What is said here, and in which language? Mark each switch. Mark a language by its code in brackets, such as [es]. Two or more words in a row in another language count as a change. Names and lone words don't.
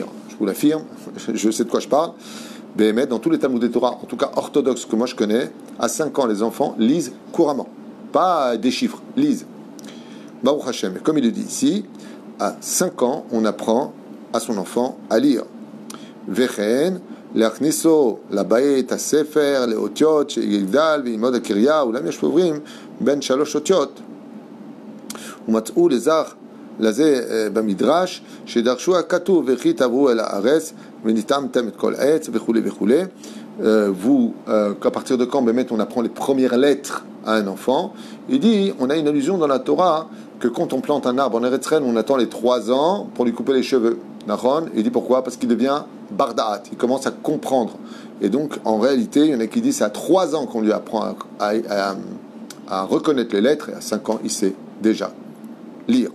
[fr] Je vous l'affirme, je sais de quoi je parle. Mais dans tous les Talmud Torah, en tout cas orthodoxes que moi je connais, à 5 ans, les enfants lisent couramment. Pas des chiffres, lisent. [he] ברוך השם. [fr] Comme il le dit ici, à 5 ans, on apprend à son enfant à lire. [he] Vechen, להכניסו לבית הספר לאותיות שיגדל וילמוד הקריה אולם יש עוברים בין 3 אותיות ומצאו לזך לזה במדרש שדרשו הכתוב וכי תעברו אל הארץ וניתמתם את כל העץ וכולי וכולי. [fr] Qu'à partir de quand on apprend les premières lettres à un enfant, il dit, on a une allusion dans la Torah que quand on plante un arbre en Eretz Israël, on attend les 3 ans pour lui couper les cheveux. Il dit pourquoi? Parce qu'il devient bardaat, il commence à comprendre. Et donc, en réalité, il y en a qui disent c'est à 3 ans qu'on lui apprend à reconnaître les lettres, et à 5 ans, il sait déjà lire.